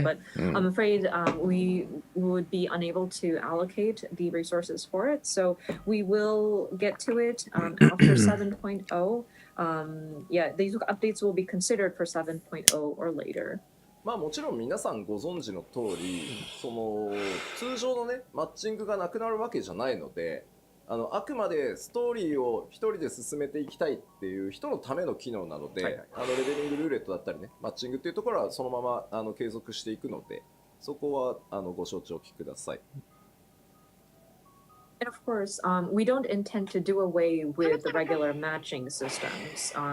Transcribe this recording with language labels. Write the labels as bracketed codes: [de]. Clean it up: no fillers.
[en] But I'm afraid we would be unable to allocate the resources for it. So we will get to it after 7.0. Yeah, these updates will be considered for 7.0 or later. [ja] まあもちろん皆さんご存知の通り、その通常のねマッチングがなくなるわけじゃないので、あくまでストーリーを一人で進めていきたいっていう人のための機能なので、レベリングルーレットだったりね、マッチングっていうところはそのまま継続していくので、そこはご承知おきください。 [en] And of course, we don't intend to do away with the regular matching systems.